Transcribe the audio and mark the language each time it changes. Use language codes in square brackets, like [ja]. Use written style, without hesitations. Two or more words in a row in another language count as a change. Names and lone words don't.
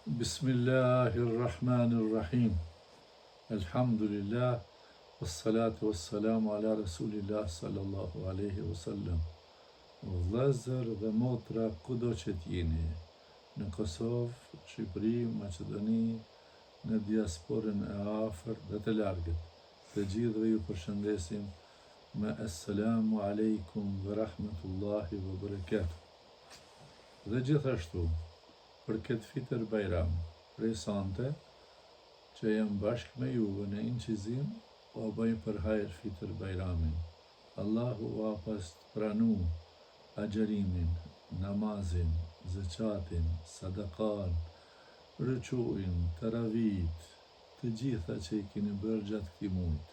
[ar] Bismillahirrahmanirrahim. Elhamdulillah. والصلاة والسلام على رسول الله صلى الله عليه وسلم. [sq] Vëllezër dhe motra kudo që t'jeni, në Kosovë, Shqipëri, Maqedoni, në diasporën e afër dhe të largët, të gjithëve ju përshëndesim me [ar] السلام عليكم ورحمة الله وبركاته. [sq] Dhe gjithashtu, për këtë fitër Bajram, prej sante, që jam bashkë me juve në incizim, o bëjmë për hajër fitër Bajramin. Allahu a pas të pranu agjerimin, namazin, zëqatin, sadakan, rëquin, taravit, të gjitha që i kini bërë gjatë këti mujtë.